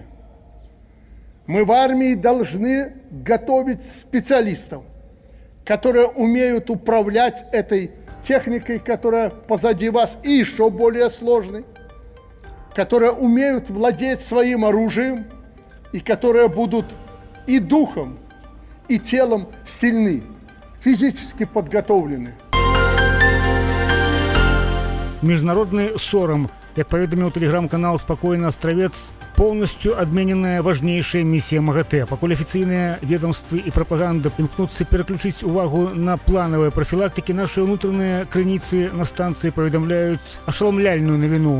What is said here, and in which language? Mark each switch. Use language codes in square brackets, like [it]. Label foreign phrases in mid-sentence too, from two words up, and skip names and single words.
[ru] Мы в армии должны готовить специалистов, которые умеют управлять этой техникой, которая позади вас, и еще более сложной, которые умеют владеть своим оружием и которые будут и духом, и телом сильны, физически подготовлены. [be] Міжнародны сорам, як паведаміў тэлеграм-канал «Спакойны астравец», полностью адмененая [ru] важнейшая миссия [be] МАГАТЭ. Пакуль афіцыйныя ведомствы і прапаганда імкнуцца пераключыць увагу на планавыя прафілактыкі, нашыя ўнутраныя крыніцы на станцыі паведамляюць ашаламляльную навіну.